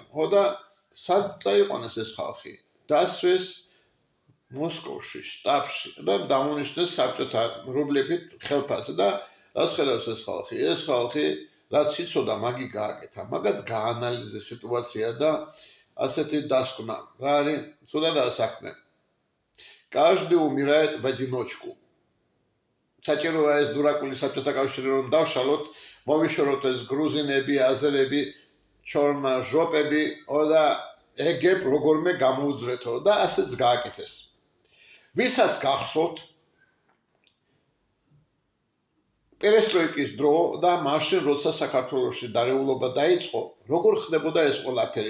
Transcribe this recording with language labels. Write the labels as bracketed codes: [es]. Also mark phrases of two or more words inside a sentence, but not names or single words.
[ka] ხოდა სად წაიყვანეს ეს ხალხი? დასვეს მოსკოვში, შტაბში და დამონიშნეს საბჭოთა რუბლებით ხელფასი და რას ხედავს ეს ხალხი? ეს ხალხი რაც იცოდა, მაგი გააკეთა, მაგათ გაანალიზეს სიტუაცია და ასეთი დასკვნა. რა არის? ცუდადაა საქმე. [ru] Каждый умирает в одиночку. [ka] საჭიროა ეს დურაკული საბჭოთა კავშირი რომ დავშალოთ, მოვიშოროთ ეს გრუზინები, აზერები, ჩორნაჟოპები და ეგებ როგორმე გამოუძვრეთო და ასეც გააკეთეს. ვისაც გახსოვთ პერესტროიკის დრო და მაშინ როცა საქართველოში დარეულობა დაიწყო, როგორ ხდებოდა ეს ყველაფერი?